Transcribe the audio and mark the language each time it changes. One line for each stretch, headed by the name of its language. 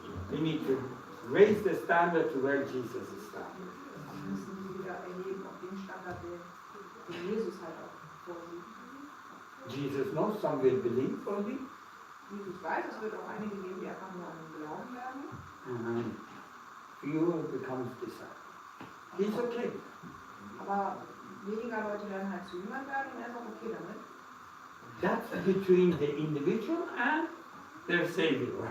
English: We need to raise the standard to where Jesus is standing.
German: Wir müssen die wieder erheben auf den Standard, den Jesus halt auch vorsieht.
English: Jesus knows some will believe only.
German: Jesus weiß, es wird auch einige geben, die einfach nur an den Glauben werden.
English: And few becomes disciples. He's okay.
German: Aber weniger Leute werden halt zu Jüngern werden und er ist auch okay damit.
English: That's between the individual and their Savior.